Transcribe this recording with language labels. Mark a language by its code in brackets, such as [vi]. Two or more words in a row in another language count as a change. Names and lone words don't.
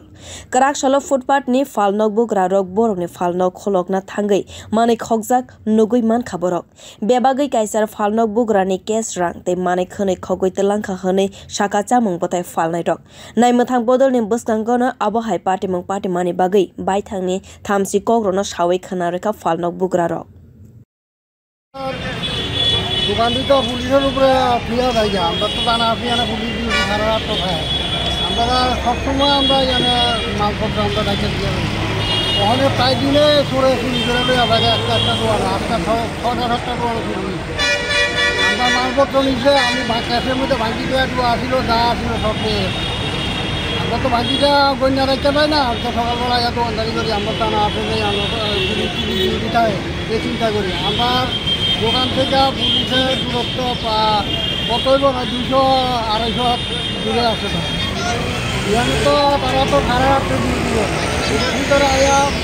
[trp] Karak solo footpath ni phalnog bugra rok borok ni phalnog kholokna thangui manai khogjak nugui man khaborok. Bebagui kaisar phalnog bugra ni kes rang te manai khwni khogwi twlangkha hwni saka chamung bwthai phalnai rok. Naimwthang bodol ni buskango no abohai patimung patimani bagui baithangni thamsi kokrono sawi khana rekha phalnog বুকরা রক [bn] দোকানটি তো পুলিশের উপরে ফিরে যায় আমরা তো জানা আছি পুলিশ সারা রাত তো খায় আমরা সবসময় আমরা এখানে মালপত্র আমরা দায়িত্ব দিয়ে ওখানে প্রায় দিনে চড়ে চুরি করে আবার একটা দোয়ার আটটা ছটা সাতটা দোয়ার চুরি আমরা মালপত্র নিচ্ছে আমি ক্যাশের মধ্যে ভাঙি দেওয়া আসিল যা আসিল সব নিয়ে আমরা তো ভাঙিটা গন্যা রাখতে পাই না তো সকালবেলা এত দোকানদারি করি আমরা তা না আসলে আমরা চিন্তা করি আমার দোকান থেকে পুলিশের দূরত্ব কতই না 200-250 হাত দূরে আছে এখানে তো তারা তো সারা রাত্রে এটার ভিতরে আয়া